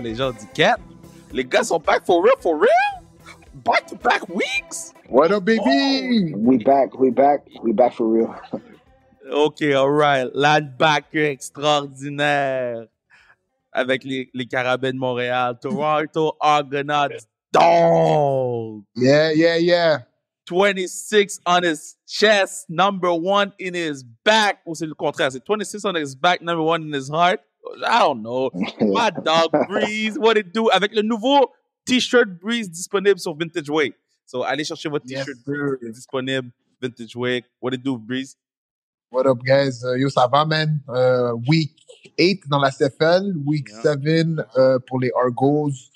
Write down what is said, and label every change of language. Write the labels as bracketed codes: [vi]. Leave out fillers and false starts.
[fr] Les gens disent, Cat, les gars sont [en] back for real, for real? Back-to-back weeks? What up, baby? We back for real. OK, all right. [fr] Linebacker extraordinaire avec les Carabins de Montréal. [en] Toronto Argonauts dog. Yeah. 26 on his chest, number 1 in his back. [fr] Ou c'est le contraire, c'est [en] 26 on his back, number 1 in his heart. I don't know. My dog Breeze, what it do? [fr] Avec le nouveau T-shirt Breeze disponible sur Vintage Way. So, allez chercher votre T-shirt Breeze disponible, Vintage Way. [en] What it do, Breeze? What up, guys? Yo, [fr] ça va, [en] man? [fr] Week 8 dans la CFL, Week 7 pour les Argos.